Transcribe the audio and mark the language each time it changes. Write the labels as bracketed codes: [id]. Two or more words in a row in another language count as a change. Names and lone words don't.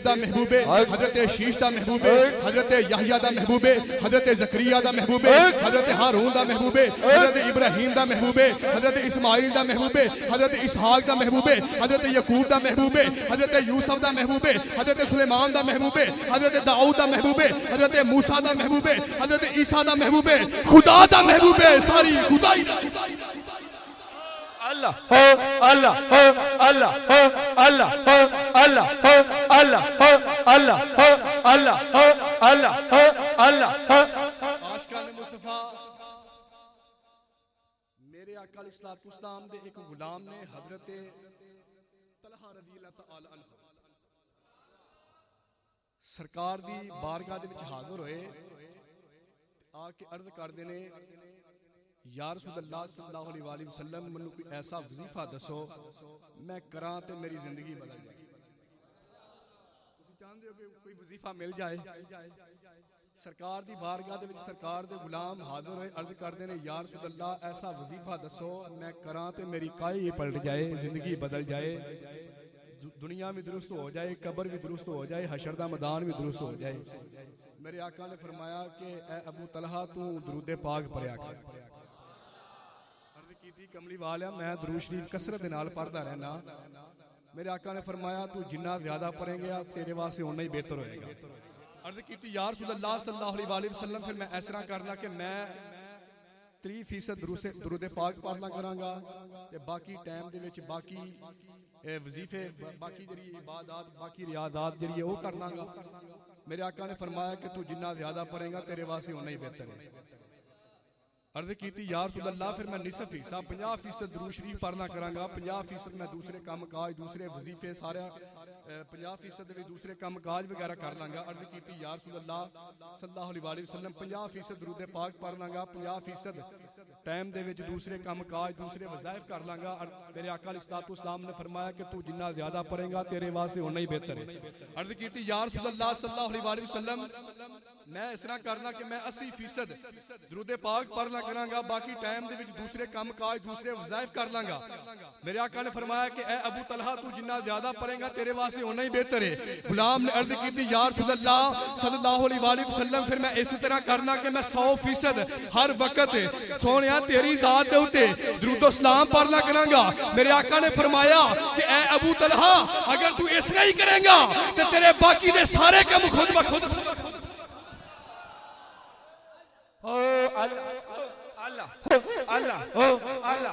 [pa] دا محبوبے، حضرت شیث دا محبوبے، حضرت یحییٰ دا محبوبے، حضرت زکریا دا محبوبے، حضرت ہارون دا محبوبے، حضرت ابراہیم دا محبوبے، حضرت اسماعیل دا محبوبے، حضرت اسحاق دا محبوبے، حضرت یعقوب دا محبوبے، حضرت یوسف دا محبوبے، حضرت سلیمان دا محبوبے، حضرت داؤد دا محبوبے، حضرت موسیٰ دا محبوبے، حضرت عیسیٰ دا محبوبے، خدا دا محبوبے، ساری خدائی دا. [ar] الله هو الله هو الله هو الله هو الله هو الله هو الله هو الله هو الله هو الله هو. [pa] عاشقانِ مصطفیٰ میرے آقا علیہ السلام دے اک غلام نے حضرت طلحہ [ar] رضي الله تعالى عنه [pa] سرکار دی بارگاہ دے وچ حاضر ہوئے، آکے عرض کردے نے [ar] يا رسول الله صلى الله عليه وسلم [pa] مینوں کوئی ایسا وظیفہ دسو میں کراں تے میری زندگی بدل جائے. تسیں چاہندے ہو کہ کوئی وظیفہ مل جائے. سرکار دی بارگاہ دے وچ سرکار دے غلام حاضر ہوئے، عرض کردے نے [ar] يا رسول الله [pa] ایسا وظیفہ دسو میں کراں تے میری کائی پلٹ جائے، زندگی بدل جائے، دنیا بھی درست ہو جائے، قبر بھی درست ہو جائے، حشر دا میدان بھی درست ہو جائے. میرے آقا نے فرمایا کہ اے ابو طلحہ تو درود پاک پڑھیا کر. عرض کیتی کملی والیا میں درود شریف کثرت دے نال پڑھدا رہنا. میرے آقا نے فرمایا تو جنا زیادہ پڑھیں گے تیرے واسطے اونا ہی بہتر ہوئے گا. عرض کیتی [ar] يا رسول الله صلى الله عليه وسلم [pa] فیر میں ایسا کرنا کہ میں 30% درود پاک پڑھنا کراں گا تے باقی ٹائم دے وچ باقی وظیفے، باقی جری عبادت، باقی ریاضات جری وہ کر لاں گا. میرے آقا نے فرمایا کہ تو جنا زیادہ پڑھے گا تیرے واسطے اونا ہی بہتر ہے. عرض کیتی [ar] يا رسول الله [pa] فیر میں نصف حصہ 50% درود شریف پڑھنا کراں گا، 50% میں دوسرے کم کاج، دوسرے وظیفے سارے 50% بھی دوسرے کم کاج وغیرہ کر لاں گا. عرض کیتی [ar] يا رسول الله صلى الله عليه وسلم [pa] 50% درود پاک پڑھ لاں گا، 50% ٹائم دے وچ دوسرے کم کاج، دوسرے وظائف کر لاں گا. میرے آقا علیہ السلام نے فرمایا کہ تو جنا زیادہ پڑھے گا تیرے واسطے اونا ہی بہتر ہے. عرض کیتی [ar] يا رسول الله صلى الله عليه وسلم [pa] میں اس طرح کرنا کہ میں 80% درود پاک پڑھنا کراں گا، باقی ٹائم دے وچ دوسرے کم کاج، دوسرے وظائف کر لاں گا. میرے آقا نے فرمایا کہ اے ابو طلحہ تو جنا زیادہ پڑھے گا تیرے واسطے اونا ہی بہتر ہے. غلام نے عرض کی [ar] يا رسول الله صلى الله عليه وسلم [pa] فیر میں اس طرح کرنا کہ میں 100% ہر وقت سونیا تیری ذات دے اتے درود سلام پڑھنا کراں گا. میرے آقا نے فرمایا کہ اے ابو طلحہ اگر تو اس طرح ہی کرے گا تو تیرے باقی دے سارے کم خود بخود. او اللہ اللہ اللہ او اللہ.